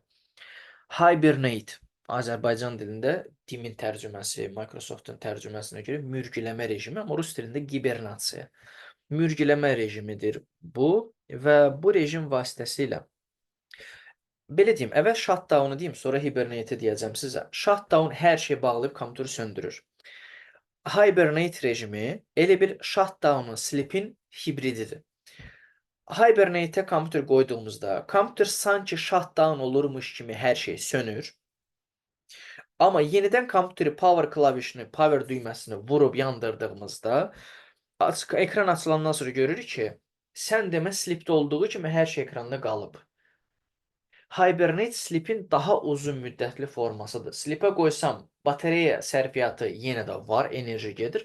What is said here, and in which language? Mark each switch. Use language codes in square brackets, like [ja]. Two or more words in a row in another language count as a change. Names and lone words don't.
[az] Hibernate, Azərbaycan dilində DİM-in tərcüməsi, Microsoft-un tərcüməsinə görə mürgüləmə rejimi, amma rus dilində gibernasiya. Mürgüləmə rejimidir bu və bu rejim vasitəsilə belə deyim, əvvəl shutdown-u deyim, sonra hibernate deyəcəm sizə. Shutdown hər şey bağlayıb kompüteri söndürür. Hibernate rejimi elə bir shutdown-un, sleep-in hibrididir. Hibernate-ə kompüter qoyduğumuzda, kompüter sanki shutdown olurmuş kimi hər şey sönür. Amma yenidən kompüteri power klavişini, power düyməsini vurub yandırdığımızda, ekran açılandan sonra görürük ki, sən demə sleep-də olduğu kimi hər şey ekranda qalıb. Hibernate sleepin daha uzun müddətli formasıdır. Sleepə qoysam, batareya sərfiyyatı yenə də var, enerji gedir.